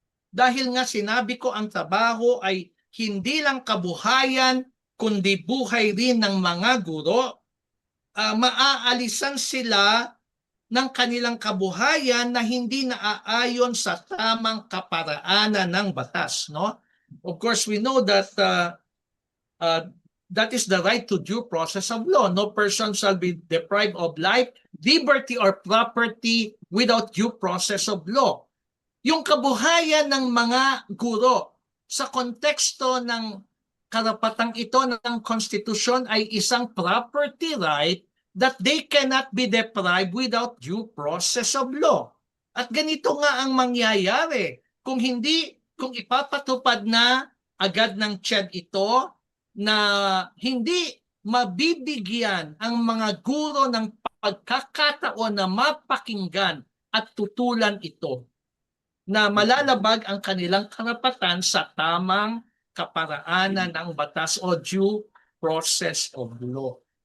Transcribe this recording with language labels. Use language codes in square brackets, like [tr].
[tl] Dahil nga sinabi ko ang trabaho ay hindi lang kabuhayan, kundi buhay rin ng mga guro, maaalisan sila ng kanilang kabuhayan na hindi naaayon sa tamang kaparaanan ng batas, no? [en] Of course, we know that that is the right to due process of law. No person shall be deprived of life, liberty, or property without due process of law. [tl] Yung kabuhayan ng mga guro sa konteksto ng karapatang ito ng konstitusyon ay isang [en] property right that they cannot be deprived without due process of law. [tl] At ganito nga ang mangyayari kung ipapatupad na agad ng CHED ito, na hindi mabibigyan ang mga guro ng pagkakataon na mapakinggan at tutulan ito, na malalabag ang kanilang karapatan sa tamang kaparaanan ng batas o due process of law.